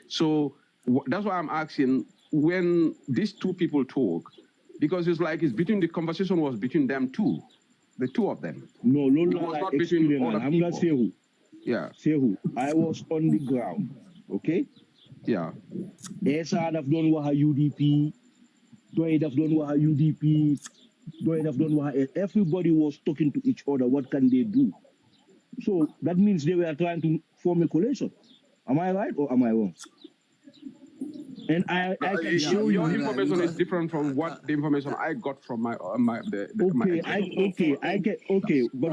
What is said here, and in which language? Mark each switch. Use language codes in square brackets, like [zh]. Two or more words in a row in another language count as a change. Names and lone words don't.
[en] So that's why I'm asking, when these two people talk, Because it's like the conversation was between them two, the two of them. No, It was not between other I'm people. not saying Yeah. Say who? I was on the ground, okay? Yeah. [wo] Esa daf don wax UDP, Doy daf don wax UDP, Doy daf don wax [en] everybody was talking to each other. What can they do? So that means they were trying to form a coalition. Am I right or am I wrong? And I can show you. Your information is different from what the information I got from my my. But